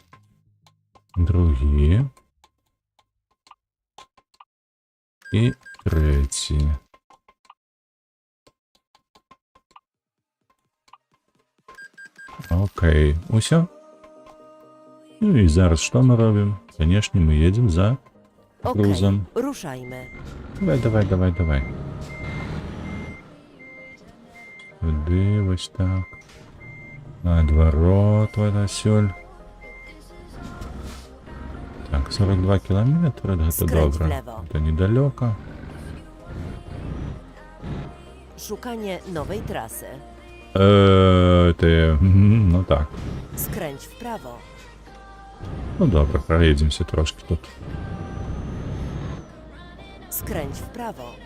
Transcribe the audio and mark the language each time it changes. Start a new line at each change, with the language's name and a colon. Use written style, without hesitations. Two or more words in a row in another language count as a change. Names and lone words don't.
Ukrainian: Другий. І третій.
Belarusian: Окей, усё.
Ukrainian: Ну і зараз що ми робимо? Конечно, ми їдемо за грузом.
Polish: Okej, ruszajmy.
Ukrainian: Давай. Сюди, ось так.
Russian: Наоборот, вода сюль. Так, 42 километра, это
Polish: Skręć w
Ukrainian: добре.
Polish: lewo.
Russian: Это недалеко.
Polish: Szukanie nowej trasy.
Russian: Ну так.
Polish: Skręć w prawo.
Ukrainian: Ну добре, проїдемося трошки тут.
Polish: Skręć w prawo.